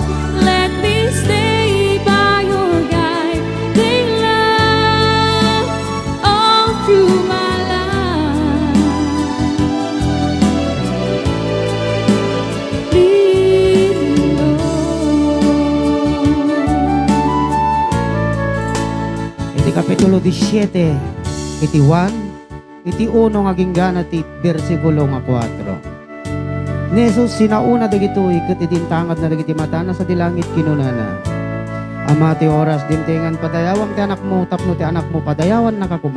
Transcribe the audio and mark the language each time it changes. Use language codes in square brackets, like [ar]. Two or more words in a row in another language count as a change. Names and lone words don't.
[en] Let me stay by your guiding love all through my life. Lead me, Lord. [ilo] Iti Kapitulo 17, iti 1, iti 1 ngaging gana ti versikulo nga 4. Ni Jesus sinauna dagitoy ket itintangad na dagiti matana sa dilangit kinunana. Ama ti oras dimtengan padayawam ti anak mo tapno ti anak mo padayawan nakakuma.